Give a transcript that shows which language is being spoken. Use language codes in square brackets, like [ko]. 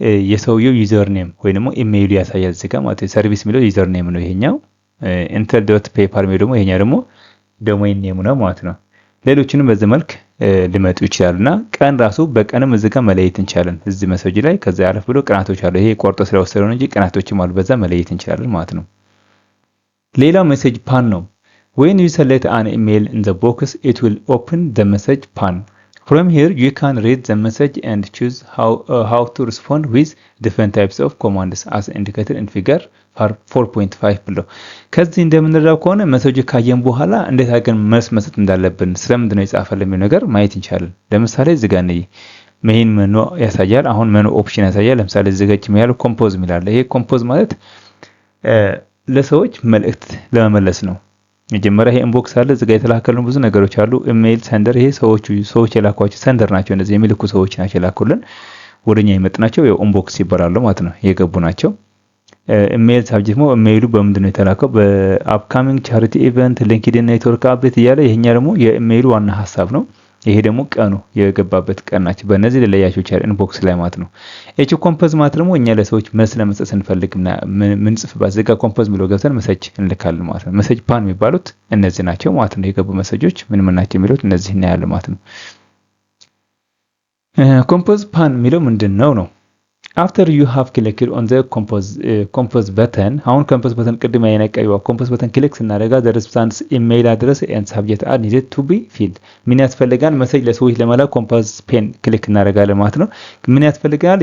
[am] የሰውየው ዩዘር ኔም ወይ ደግሞ ኢሜይሉ ያሳያል እዚህ ጋር ማለት ነው። ሰርቪስ የሚለው ዩዘር ኔም ነው ይሄኛው። intel.paypal የሚለው ደግሞ ይሄኛው ደግሞ ዶሜን ኔም ነው ማለት ነው። ሌሎችንም በዚህ መልክ ሊመጡ ይችላሉና ቀን ራሱ በቀንም እዚህ ጋር መለየት እንችላለን። እዚህ ሜሴጅ ላይ ከዛ ያለፍ ብሎ ቀናቶች አሉ። ይሄ ቆርጦ ስለወሰደው ነው እንጂ ቀናቶችም አሉ። በዛ መለየት እንችላለን ማለት ነው። ሌላው ሜሴጅ ፓን ነው። [en] when you select an email in the box it will open the message pan. From here you can read the message and choose how to respond with different types of commands as indicated in figure 4.5 below. [am] ከዚህ እንደምንረዳው ከሆነ ሜሴጅ ካየን በኋላ እንዴት አድርገን መልስ መስጠት እንዳለብን ስለምንድነው የጻፈልን የሚለው ነገር ማየት እንችላለን። ለምሳሌ እዚህ ጋር ነው ሜን ሜኑ ያሳያል። አሁን ሜኑ ኦፕሽን ያሳያል። ለምሳሌ እዚህ ጋር ያለው ኮምፖዝ የሚላል። ይሄ ኮምፖዝ ማለት ለሰዎች መልእክት ለመመለስ ነው። መጀመሪያ ይሄ ኢንቦክስ አለ። እዚህ ጋር የተላከልን ብዙ ነገሮች አሉ። ኢሜል ሰንደር ይሄ ሰዎች የላኳቸው ሰንደር ናቸው። እነዚህ የሚልኩ ሰዎች ናቸው የላኩልን ወደኛ ይመጥናቸው ኢንቦክስ ይባላሉ ማለት ነው። የገቡ ናቸው። ኢሜል ሳብጀክት ነው። ኢሜይሉ በምንድነው የተላከው? በአፕካሚንግ ቻሪቲ ኢቨንት፣ ሊንክድኢን ኔትወርክ አፕዴት እያለ ይሄኛ ደግሞ የኢሜይሉ ዋና ሐሳብ ነው። ይሄ ደግሞ ቀኑ የገባበት ቀን ናቸው። በእነዚህ ለለያቸው ይችላል ኢንቦክስ ላይ ማለት ነው። እቺ ኮምፖዝ ማለት ደግሞ እኛ ለሰዎች መልስ ለመስጠት ስንፈልግና ምን ጽፍባት ዘጋ ኮምፖዝ ብሎ ገብተን ሜሴጅ እንልካለን ማለት ነው። ሜሴጅ ፓን የሚባሉት እነዚህ ናቸው ማለት ነው። የገቡ ሜሴጆች ምን ናቸው የሚሉት እነዚህ እናያለን ማለት ነው። ኮምፖዝ ፓን የሚለው ምንድነው ነው? [en] After you have clicked on the compose button, አሁን compose button [am] ቅድም ያነቀየው [en] compose button [am] ክሊክ ስናደርጋ [en] the respondent's email address and subject are needed to be filled. [am] ምን ያስፈልጋል? ሜሴጅ ለሰዎች ለመላክ compose pen ክሊክ እናደርጋለን ማለት ነው። ምን ያስፈልጋል?